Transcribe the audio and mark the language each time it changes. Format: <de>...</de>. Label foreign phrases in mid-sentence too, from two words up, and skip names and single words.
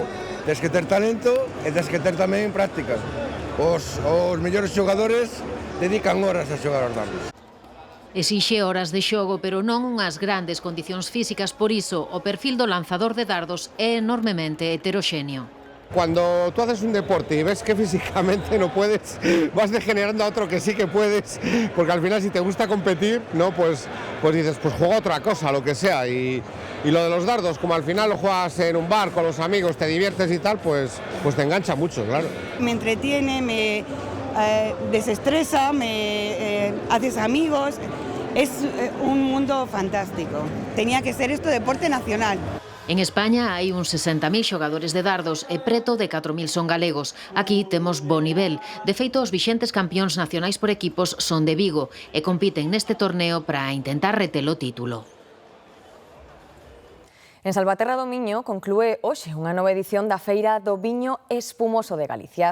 <gl>Tens que ter talento e tens que ter tamén práctica. Os mellores xogadores dedican horas a xogar aos dardos. Exixe horas de xogo, pero non unhas grandes condicións físicas, por iso o perfil do lanzador de dardos é enormemente heteroxéneo.</gl> <es>Cuando tú haces un deporte y ves que físicamente no puedes, vas degenerando a otro que sí que puedes, porque al final si te gusta competir, ¿no? pues dices, pues juega otra cosa, lo que sea. Y lo de los dardos, como al final lo juegas en un bar con los amigos, te diviertes y tal, pues te engancha mucho, claro. Me entretiene, me desestresa, me haces amigos, es un mundo fantástico. Tenía que ser esto deporte nacional.</es> <gl>En España hai uns 60.000 xogadores de dardos e preto de 4.000 son galegos. Aquí temos bo nivel. De feito, os vixentes campións nacionais por equipos son de Vigo e compiten neste torneo para intentar reter o título. En Salvaterra do Miño conclúe hoxe unha nova edición da Feira do Viño Espumoso de Galicia.</gl>